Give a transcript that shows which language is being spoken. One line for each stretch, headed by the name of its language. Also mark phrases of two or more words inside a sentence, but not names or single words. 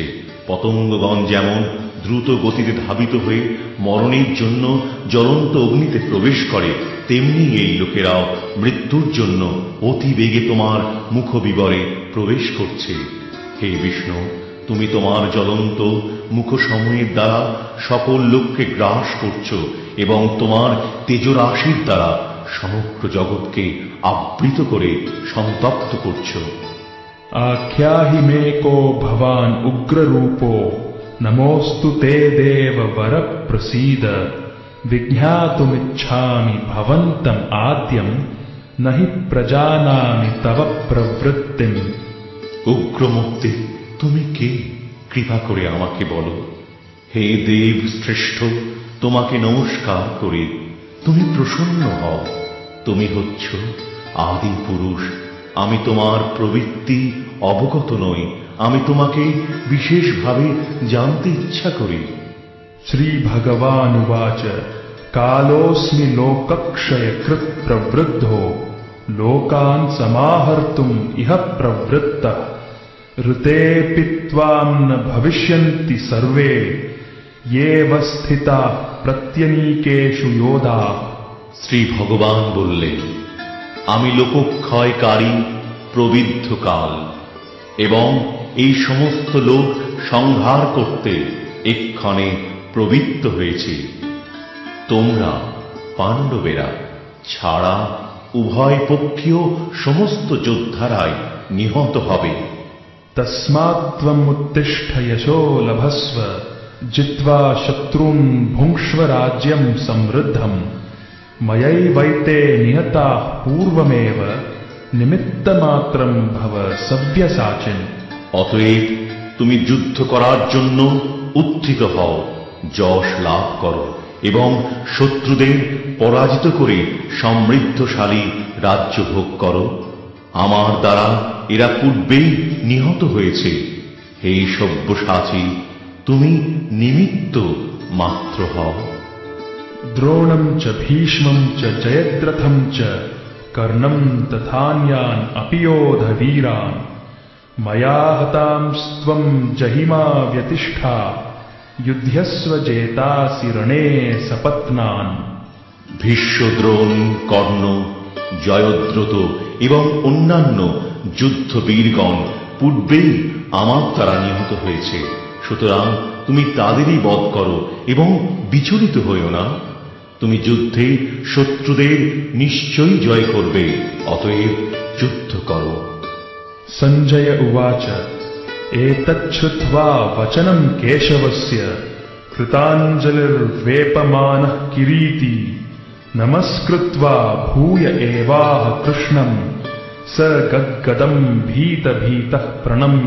Bangla: পতঙ্গগণ যেমন দ্রুত গতিতে ধাবিত হয়ে মরণের জন্য জ্বলন্ত অগ্নিতে প্রবেশ করে, তেমনি এই লোকেরাও মৃত্যুর জন্য অতি বেগে তোমার মুখবিবরে প্রবেশ করছে। হে বিষ্ণু, তুমি তোমার জ্বলন্ত মুখসমূহের দ্বারা সকল লোককে গ্রাস করছ এবং তোমার তেজরাশির দ্বারা সমগ্র জগৎকে আবৃত করে সন্তপ্ত করছ।
Sanskrit: आख्याहि मे को भवान् उग्ररूपो नमोऽस्तु ते देव वर प्रसीद विज्ञातुमिच्छामि भवन्तम् आद्यम् न हि प्रजानामि तव प्रवृत्तिम्।
Bangla: উগ্রমূর্তি, তুমি কে? কৃপা করে আমাকে বলো। হে দেব শ্রেষ্ঠ, তোমাকে নমস্কার করি। তুমি প্রসন্ন হও। তুমি হচ্ছ আদি পুরুষ। আমি তোমার প্রবৃত্তি অবগত নই। আমি তোমাকে বিশেষভাবে জানতে ইচ্ছা করি।
Sanskrit: श्री भगवानुवाच कालोऽस्मि लोकक्षय कृत् प्रवृद्धो लोकान् समाहर्तुम् इह प्रवृत्तः ऋतेऽपि त्वां न भविष्यन्ति सर्वे येव स्थिता प्रत्यनीकेषु योधा।
Bangla: শ্রী ভগবান বললেন, আমি লোকক্ষয়কারী প্রবৃদ্ধ কাল এবং এই সমস্ত লোক সংহার করতে এক্ষণে প্রবৃত্ত হয়েছে। তোমরা পাণ্ডবেরা ছাড়া উভয় পক্ষীয় সমস্ত যোদ্ধারাই নিহত হবে।
Sanskrit: तस्मात् त्वम् उत्तिष्ठ यशो लभस्व जित्वा शत्रून् भुङ्क्ष्व राज्यं समृद्धम् मयैवैते निहताः पूर्वमेव निमित्तमात्रं भव सव्यसाचिन्।
Bangla: অতএব তুমি যুদ্ধ করার জন্য উত্থিত হও, যশ লাভ করো এবং শত্রুদের পরাজিত করে সমৃদ্ধশালী রাজ্য ভোগ করো। আমার দ্বারা এরা পূর্বেই নিহত হয়েছে। হে সব্যসাচী, তুমি নিমিত্ত মাত্র হও।
Sanskrit: द्रोणं च भीष्मं च जयद्रथं च कर्णं तथान्यान् अपि योध वीरान् मया हतांस्त्वं जहिमा व्यतिष्ठा युध्यस्व जेतासि रणे सपत्नान्।
Bangla: ভীষ্ম, দ্রোণ, কর্ণ, জয়দ্রথ এবং অন্যান্য যুদ্ধ বীরগণ পূর্বেই আমার দ্বারা নিহত হয়েছে। সুতরাং তুমি তাদেরই বধ করো এবং বিচলিত হইও না। তুমি যুদ্ধে শত্রুদের নিশ্চয়ই জয় করবে, অতএব যুদ্ধ করো।
Sanskrit: सञ्जय उवाच एतच्छ्रुत्वा वचनं केशवस्य कृताञ्जलिर्वेपमानः किरीटी नमस्कृत्वा भूय एवाह कृष्णं स गद्गदं भीतभीतः प्रणम्य।